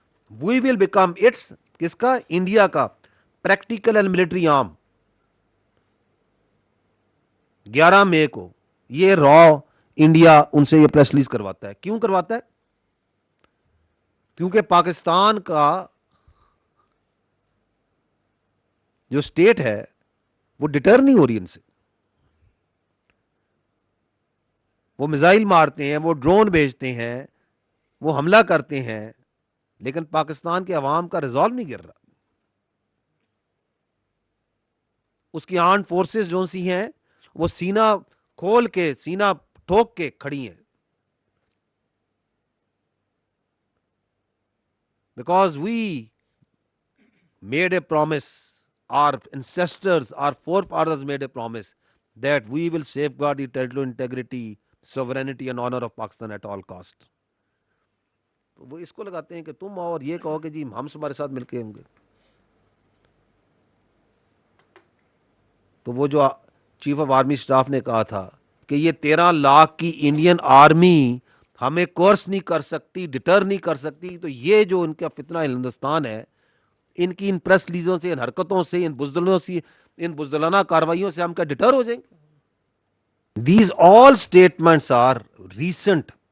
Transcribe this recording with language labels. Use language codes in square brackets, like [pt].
[en] We will become its, [ur] کس کا, India کا [en] Practical and military arm. [ur] 11 مئی کو یہ را انڈیا ان سے یہ پریس ریلیز کرواتا ہے. کیوں کرواتا ہے؟ کیونکہ پاکستان کا جو اسٹیٹ ہے وہ ڈٹر نہیں ہو رہی ان سے. وہ میزائل مارتے ہیں, وہ ڈرون بھیجتے ہیں, وہ حملہ کرتے ہیں, لیکن پاکستان کے عوام کا ریزالو نہیں گر رہا. اس کی آرمڈ فورسز جو سی ہیں وہ سینہ کھول کے, سینہ ٹھوک کے کھڑی ہیں, [en] Because we made a promise, our ancestors, our forefathers made a promise that we will safeguard the territorial integrity, sovereignty and honor of Pakistan at all cost. [ur] تو وہ اس کو لگاتے ہیں کہ تم اور یہ کہو کہ جی ہم تمہارے ساتھ مل کے ہوں گے. تو وہ جو چیف آف آرمی اسٹاف نے کہا تھا کہ یہ 13 لاکھ کی انڈین آرمی ہمیں کورس نہیں کر سکتی, ڈٹر نہیں کر سکتی, تو یہ جو ان کا فتنہ ہندوستان ہے, ان کی ان پریس ریلیزوں سے, ان حرکتوں سے, ان بزدلوں سے, ان بزدلانہ کاروائیوں سے ہم کیا ڈٹر ہو جائیں گے؟ [en] These all statements are recent.